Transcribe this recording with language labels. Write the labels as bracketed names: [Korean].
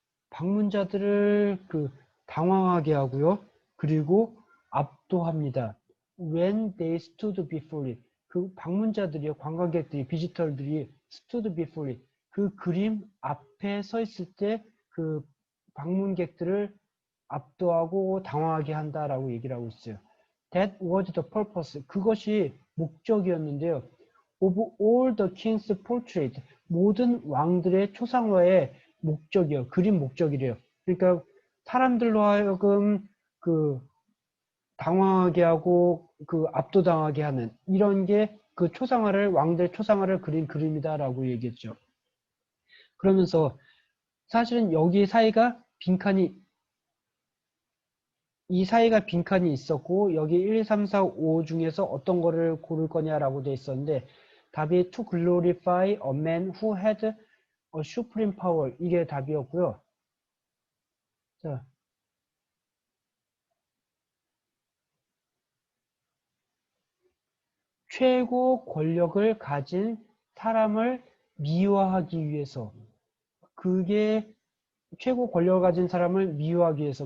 [Korean] 방문자들을 당황하게 하고요. 그리고 압도합니다. [English] When they stood before it. [Korean] 그 방문자들이요, 관광객들이, 비지터들이 [English] stood before it. [Korean] 그 그림 앞에 서 있을 때 그 방문객들을 압도하고 당황하게 한다라고 얘기를 하고 있어요. [English] That was the purpose. [Korean] 그것이 목적이었는데요. [English] Of all the king's portrait. [Korean] 모든 왕들의 초상화의 목적이요. 그림 목적이래요. 그러니까 사람들로 하여금 당황하게 하고 압도당하게 하는 이런 게 왕들 초상화를 그린 그림이다라고 얘기했죠. 그러면서 사실은 여기 이 사이가 빈칸이 있었고 여기 1, 2, 3, 4, 5 중에서 어떤 거를 고를 거냐라고 돼 있었는데 [English] 답이 to glorify a man who had a supreme power. [Korean] 이게 답이었고요. 자, 최고 권력을 가진 사람을 미화하기 위해서. 그게 최고 권력을 가진 사람을 미화하기 위해서.